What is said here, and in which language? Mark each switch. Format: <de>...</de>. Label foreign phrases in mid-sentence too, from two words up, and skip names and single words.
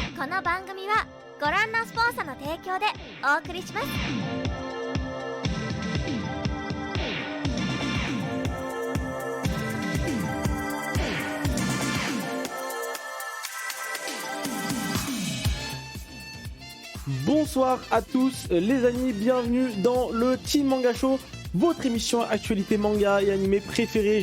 <ja>の番組はご覧のスポンサーの提供でお送りします。</ja> <fr>Bonsoir à tous les amis, bienvenue dans le Team Manga Show, votre émission actualité manga et animé préférée.</fr>